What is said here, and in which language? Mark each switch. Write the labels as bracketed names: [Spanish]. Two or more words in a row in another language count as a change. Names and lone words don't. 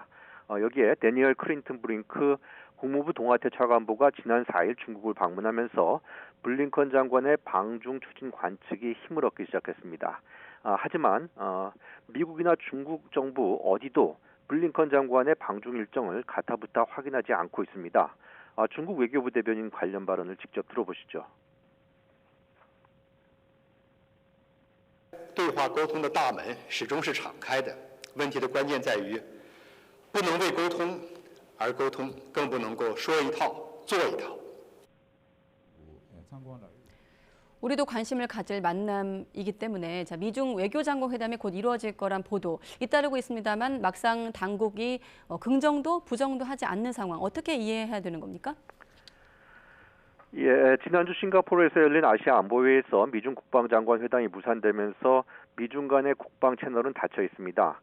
[Korean] 여기에 데니얼 클린턴 브링크 국무부 동아태 차관보가 지난 4일 중국을 방문하면서 블링컨 장관의 방중 추진 관측이 힘을 얻기 시작했습니다. 하지만 미국이나 중국 정부 어디도 블링컨 장관의 방중 일정을 가타부타 확인하지 않고 있습니다. 중국 외교부 대변인 관련 발언을 직접 들어보시죠. [Chinese] 对话沟通的大门始终是敞开的，问题的关键在于不能为沟通而沟通，更不能够说一套做一套。 [Korean] 우리도 관심을 가질 만남이기 때문에 미중 외교장관 회담이 곧 이루어질 거란 보도 잇따르고 있습니다만 막상 당국이 긍정도 부정도 하지 않는 상황 어떻게 이해해야 되는 겁니까? 예, 지난주 싱가포르에서 열린 아시아 안보회의에서 미중 국방장관 회담이 무산되면서 미중 간의 국방 채널은 닫혀 있습니다.